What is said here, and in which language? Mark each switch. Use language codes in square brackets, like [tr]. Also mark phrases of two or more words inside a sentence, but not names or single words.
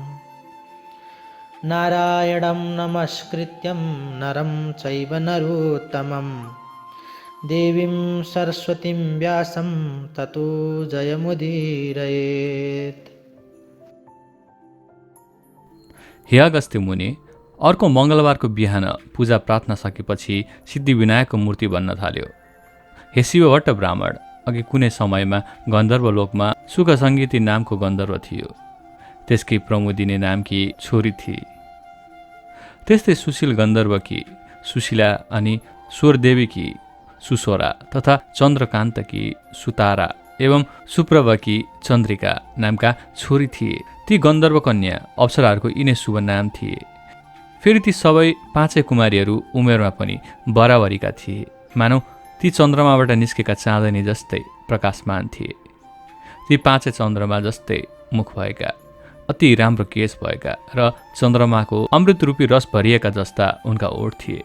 [sa] नारायणं नमस्कृत्यं नरं चैव नरोत्तमं देवीं सरस्वतीं व्यासं ततो जयमुदीरयेत्। [ne] हे अगस्त्य मुनि, अर्को मङ्गलबारको बिहान पूजा प्रार्थना सकेपछि सिद्धिविनायकको मूर्ति बन्न थाल्यो। हे शिवभट्ट ब्राह्मण, अघि कुनै समयमा गन्धर्वलोकमा सुखसङ्गीती नामको गन्धर्व थियो। त्यसकी प्रमोदिनी नामकी छोरी थिए। त्यस्तै सुशील गन्धर्वकी सुशीला अनि स्वरदेवीकी सुस्वरा तथा चन्द्रकान्तकी सुतारा एवं सुप्रभकी चन्द्रिका नामका छोरी थिए। ती गन्धर्व कन्या अप्सराहरूको यिनै शुभ नाम थिए। फेरि ती सबै पाँचै कुमारीहरू उमेरमा पनि बराबरीका थिए। मानौ ती चन्द्रमाबाट निस्केका चाँदनी जस्तै प्रकाशमान थिए। ती पाँचै चन्द्रमा जस्तै मुख भएका, अति राम्रो केश भएका र चन्द्रमाको अमृतरूपी रस भरिएका जस्ता उनका ओठ थिए।